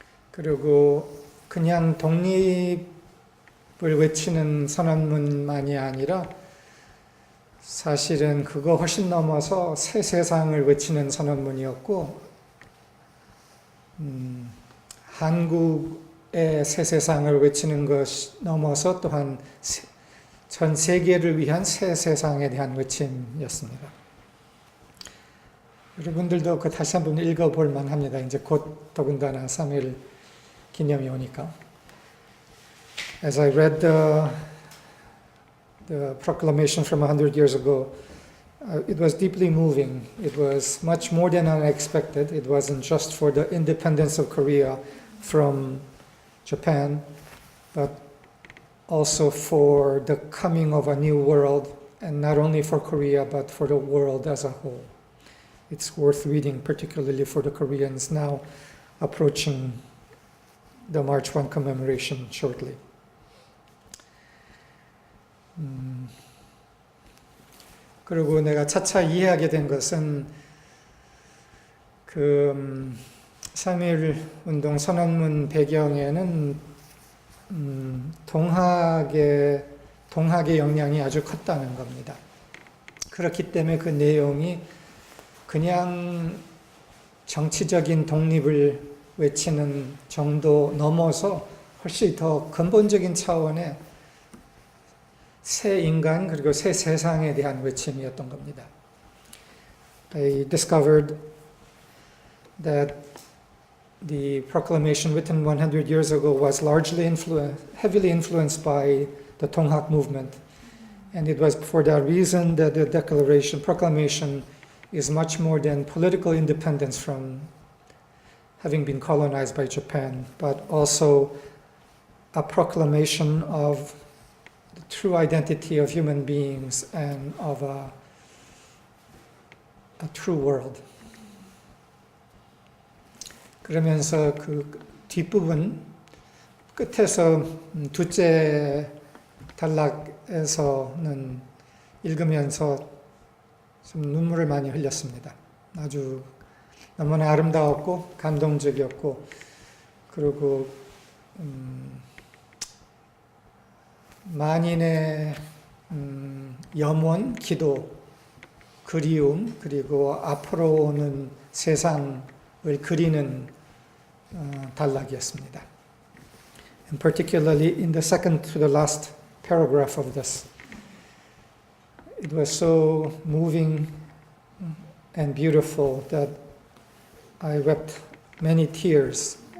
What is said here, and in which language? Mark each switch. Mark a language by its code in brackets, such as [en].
[ko] 그리고 그냥 독립을 외치는 선언문만이 아니라 사실은 그거 훨씬 넘어서 새 세상을 외치는 선언문이었고, 한국의 새 세상을 외치는 것 넘어서 또한 전 세계를 위한 새 세상에 대한 외침이었습니다. 여러분들도 그 다시 한번 읽어볼 만합니다. 이제 곧 더군다나 3.1 기념이 오니까. [en] As I read the proclamation from 100 years ago, it was deeply moving. It was much more than unexpected. It wasn't just for the independence of Korea from Japan, but also for the coming of a new world, and not only for Korea, but for the world as a whole. It's worth reading, particularly for the Koreans now approaching the March 1 commemoration shortly. [ko] 그리고 내가 차차 이해하게 된 것은 그 3.1 운동 선언문 배경에는 동학의 영향이 아주 컸다는 겁니다. 그렇기 때문에 그 내용이 그냥 정치적인 독립을 외치는 정도 넘어서 훨씬 더 근본적인 차원의 새 인간 그리고 새 세상에 대한 외침이었던 겁니다. [en] I discovered that the proclamation written 100 years ago was heavily influenced by the Donghak movement. And it was for that reason that the proclamation is much more than political independence from having been colonized by Japan, but also a proclamation of the true identity of human beings and of a true world. [ko] 그러면서 그 뒷부분 끝에서 둘째 단락에서는 읽으면서 좀 눈물을 많이 흘렸습니다. 아주 너무나 아름다웠고 감동적이었고 그리고 만인의 염원, 기도, 그리움 그리고 앞으로 오는 세상을 그리는 단락이었습니다. [en] And particularly in the second to the last paragraph of this. It was so moving and beautiful that I wept many tears.